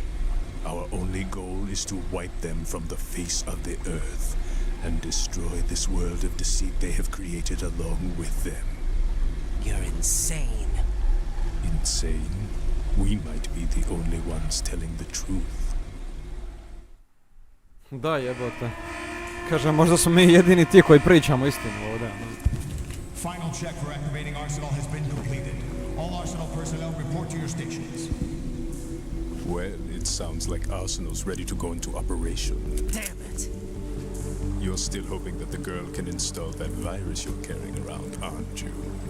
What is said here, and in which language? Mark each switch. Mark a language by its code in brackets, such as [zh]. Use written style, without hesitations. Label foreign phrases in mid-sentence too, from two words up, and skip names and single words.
[en] Our only goal is to wipe them from the face of the earth and destroy this world of deceit they have created along with them. You're insane. Insane? We might be the only ones telling the truth. [hr] Da, jebote. Kaže, možda smo mi jedini ti koji pričamo istinu ovdje. [en] Final check for activating Arsenal has been completed. All Arsenal personnel report to your stations. Well, it sounds like Arsenal's ready to go into operation. Damn it! You're still hoping that the girl can install that virus you're carrying around, aren't you?